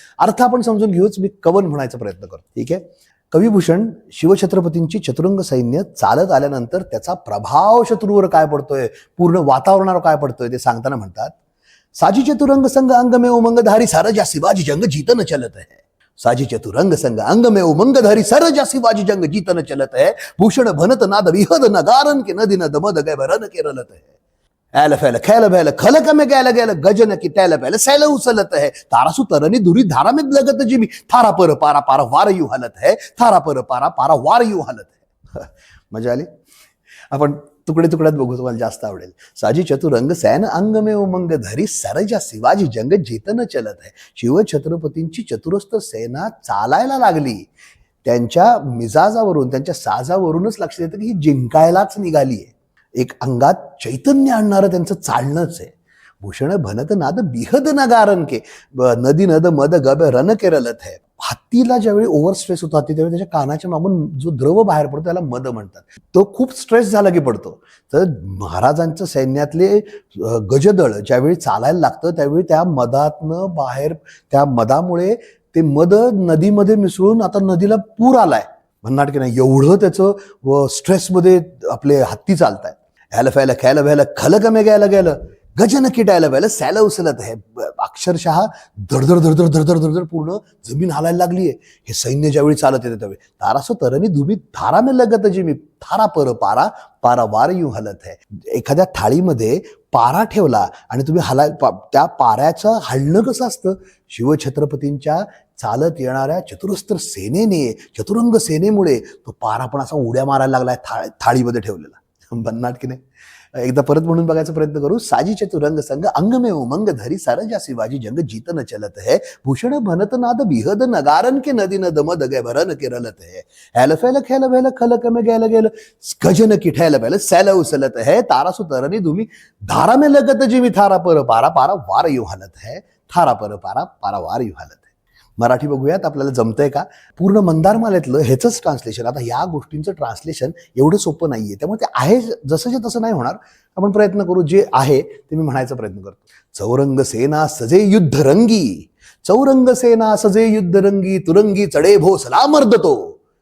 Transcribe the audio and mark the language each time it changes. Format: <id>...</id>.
<mr>अर्थ आपण समजून घेऊच. मी कवन म्हणायचा प्रयत्न करतो. ठीक आहे. कविभूषण शिवछत्रपतींची चतुरंग सैन्य चालत आल्यानंतर त्याचा प्रभाव शत्रूवर काय पडतोय, पूर्ण वातावरणावर काय पडतोय ते सांगताना म्हणतात,</mr> <bra>साजी चतुरंग संग अंग में उमंगधारी सारजा शिवाजी जंग जीतन चलत है. साजी चतुरंग संग अंग में उमंगधारी सरजा शिवाजी जंग जीतन चलत है. भूषण भनत नाद विहद नगारन के नदी नद मद गए भरन के रलत है. ऐल फैल खैल भैल खलक में गैल गैल गजन की तैल पहल सैल उसलत है. तारासु तरनी धुरी धारा में लगत जिमी थारा पर पारा पारा वार यू हलत है. थारा पर पारा पारा वार यू हलत है.</bra> <mr>मजा आली. आपण तुकडे तुकड्यात बघू, तुम्हाला जास्त आवडेल.</mr> <bra>साजी चतुरंग सैन अंग में उमंग धरी सरजा शिवाजी जंग जीतन चलत आहे.</bra> <mr>शिवछत्रपतींची चतुरस्त्र सेना चालायला लागली. त्यांच्या मिजाजावरून, त्यांच्या साजावरूनच लक्षात येतं की ही जिंकायलाच निघाली आहे. एक अंगात चैतन्य आणणारं त्यांचं चालणंच आहे.</mr> <bra>भूषण भनत नाद बिहद नगारन के नदी नद मद गब रन के रलत है.</bra> <mr>हत्तीला ज्यावेळी ओव्हर स्ट्रेस होतो हत्ती, त्यावेळी त्याच्या कानाच्या मागून जो द्रव बाहेर पडतो त्याला मद म्हणतात. तो खूप स्ट्रेस झाला की पडतो. तर महाराजांच्या सैन्यातले गजदळ ज्यावेळी चालायला लागतं त्यावेळी त्या मदातनं बाहेर, त्या मदामुळे ते मद नदीमध्ये मिसळून आता नदीला पूर आलाय. भन्नाट की नाही, एवढं त्याचं स्ट्रेसमध्ये आपले हत्ती चालतायत. ह्याला फॅला खॅला व्हायला खलक में घ्यायला गेलं गजन किटायला व्हायला सॅला उचलत आहे. अक्षरशः धडधड धडधड धडधड धडधड पूर्ण जमीन हालायला लागलीये. हे सैन्य ज्यावेळी चालत येते त्यावेळी</mr> <bra>तारासो तरणी धुमी धारा में लगत जिमी थारा पर पारा पारा वार यू हलत है.</bra> <mr>एखाद्या थाळीमध्ये पारा ठेवला आणि तुम्ही त्या पाऱ्याचं हलणं कसं असतं. शिवछत्रपतींच्या चालत येणाऱ्या चतुरस्त्र सेनेने, चतुरंग सेनेमुळे तो पारा पण असा उड्या मारायला लागलाय थाळीमध्ये ठेवलेला. भन्नाट की नाही. एकदा परत म्हणून बघायचा प्रयत्न करू.</mr> <bra>साजी चतुरंग संग अंग में उमंग धरी सरजा शिवाजी जंग जीतन चलत है. भूषण भनत नाद बिहद नगारन के नदी नद मद गए भरन के रलत है. हैल फैल खैल भैल खलक में गैल गैल गजन की ठैल भैल सैल उसलत है. तारासु तरनी धूमी धारा में लगत जिमी थारा पर पारा पारा वार यू हलत है. थारा पर पारा पारा वार यू हलत है.</bra> <mr>मराठी बघूयात आपल्याला जमतंय का. पूर्ण मंदारमालेतलं ह्याचंच ट्रान्सलेशन. आता या गोष्टींचं ट्रान्सलेशन एवढं सोपं नाहीये, त्यामुळे ते आहे जसंच्या तसं नाही होणार. आपण प्रयत्न करू. जे आहे ते मी म्हणायचा प्रयत्न करतो. चौरंग सेना सजे युद्ध रंगी, चौरंग सेना सजे युद्ध रंगी, तुरंगी चढे भोसला मर्दतो.</mr>